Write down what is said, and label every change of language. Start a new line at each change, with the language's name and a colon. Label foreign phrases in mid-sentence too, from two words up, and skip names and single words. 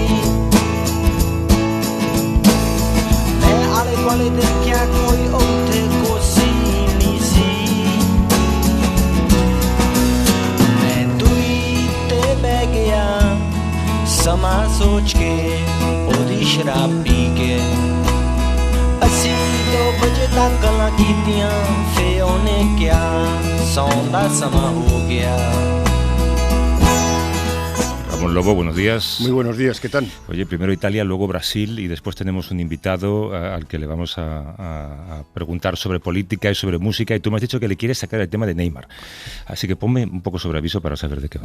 Punjabi: ਮੈਂ ਆਲੇ ਦੁਆਲੇ ਦੇਖਿਆ ਕੋਈ ਉੱਥੇ ਕੋਸੀ ਨਹੀਂ ਸੀ ਬਹਿ ਗਿਆ ਸਮਾਂ ਸੋਚ ਕੇ ਉਹਦੀ ਸ਼ਰਾਬ ਪੀ ਕੇ ਅਸੀਂ 2 ਵਜੇ ਤੱਕ ਗੱਲਾਂ ਕੀਤੀਆਂ ਫੇ ਉਹਨੇ ਕਿਹਾ ਸੌਣ ਦਾ ਸਮਾਂ ਹੋ ਗਿਆ।
Spanish: Ramón Lobo, buenos días. Muy buenos días, ¿qué tal? Oye, primero Italia, luego Brasil y después tenemos un invitado al que le vamos a preguntar sobre política y sobre música y tú me has dicho que le quieres sacar el tema de Neymar. Así que ponme un poco sobre aviso para saber de qué va.